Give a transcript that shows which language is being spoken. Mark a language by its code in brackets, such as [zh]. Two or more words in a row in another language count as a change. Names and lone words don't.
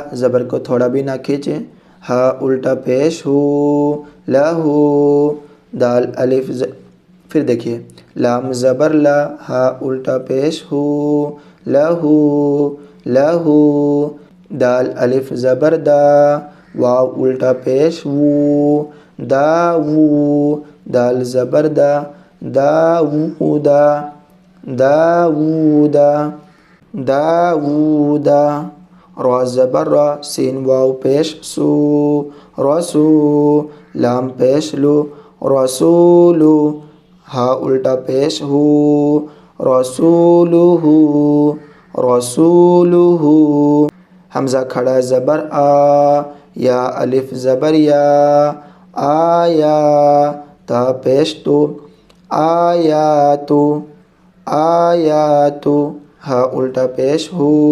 [ur] زبر کو تھوڑا بھی نہ کھینچیں، ہا الٹا پیش ہو، لہو، دال الف پھر دیکھیے، لام زبر لا، ہا الٹا پیش ہو، لہو، لہو، دال الف زبر دا، واو الٹا پیش وو، دا وو، دال زبر دا، دا وو دا، دا وو دا، دا وو دا، را زبر را، سین واو پیش سو، رسو، لام پیش لو، رسولو، ہا الٹا پیش ہو، رسولو، رسولو، حمزہ کھڑا زبر آ، یا الف زبر یا، آیا، تا پیش تو، آیاتو، آیاتو، ہا الٹا پیش ہو،